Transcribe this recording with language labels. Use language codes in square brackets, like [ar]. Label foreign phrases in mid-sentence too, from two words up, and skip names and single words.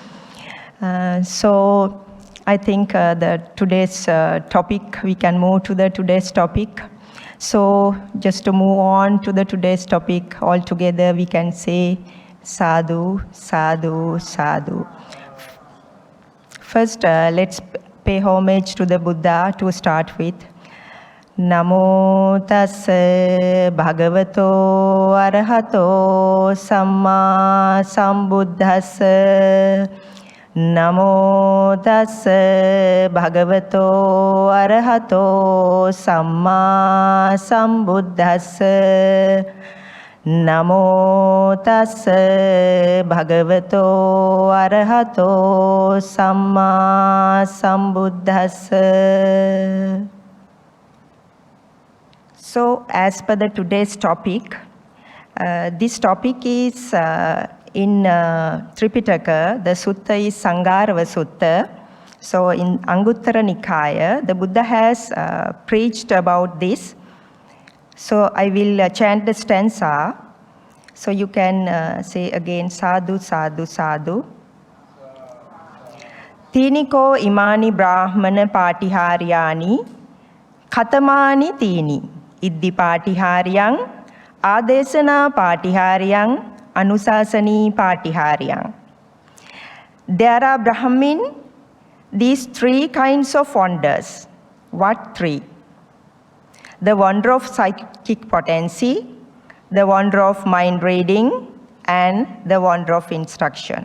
[en] So I think today's topic, we can move to the today's topic. So just to move on to the today's topic, all together we can say [pi] sadhu, sadhu, sadhu. [en] First, let's pay homage to the Buddha to start with. [pi] Namo tassa bhagavato arahato samma sambuddhassa. Namo tassa bhagavato arahato samma sambuddhassa. Namo tassa bhagavato arahato samma sambuddhassa. [en] So, as per the today's topic, this topic is in Tripitaka. The sutta is Sangarava Sutta. So, in Anguttara Nikaya, the Buddha has preached about this. So, I will chant the stanza. So, you can say again, [pi] sadhu, sadhu, sadhu. Tiniko imani brahmana patiharyani, katamani tini. Iddhi patiharyang, adesana patiharyang, anusasani patiharyang. [en] There are Brahmin, these three kinds of wonders. What three? The wonder of psychic potency, the wonder of mind reading, and the wonder of instruction.